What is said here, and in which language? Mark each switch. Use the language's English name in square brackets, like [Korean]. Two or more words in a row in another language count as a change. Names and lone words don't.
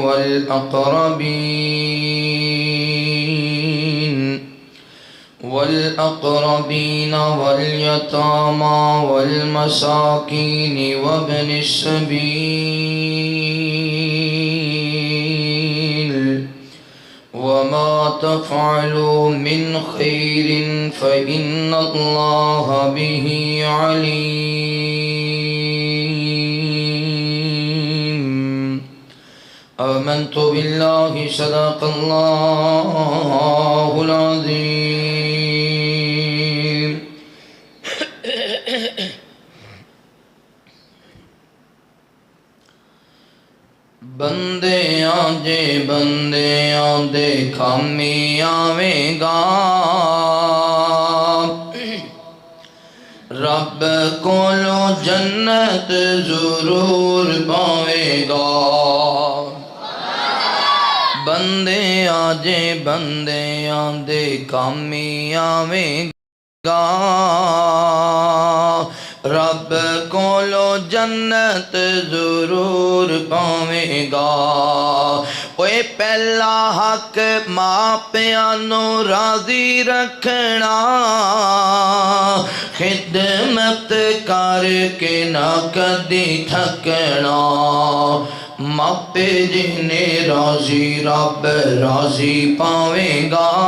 [Arabic] والأقربين واليتامى والمساكين وابن السبيل وما تفعلوا من خير فإن الله به عليم آمنت بالله صدق الله العظيم [Punjabi] بندیاں جے بندیاں دے کامی آویں گا رب کولو جنت ضرور پاویں گا بندیاں جے بندیاں دے کامی آویں گا رب کولو جنت ضرور پاویں گا اوے پہلا حق ماں پیاں نو راضی رکھنا خدمت کر کے نہ کدی تھکنا ماپے جنہیں راضی رب راضی پاویں گا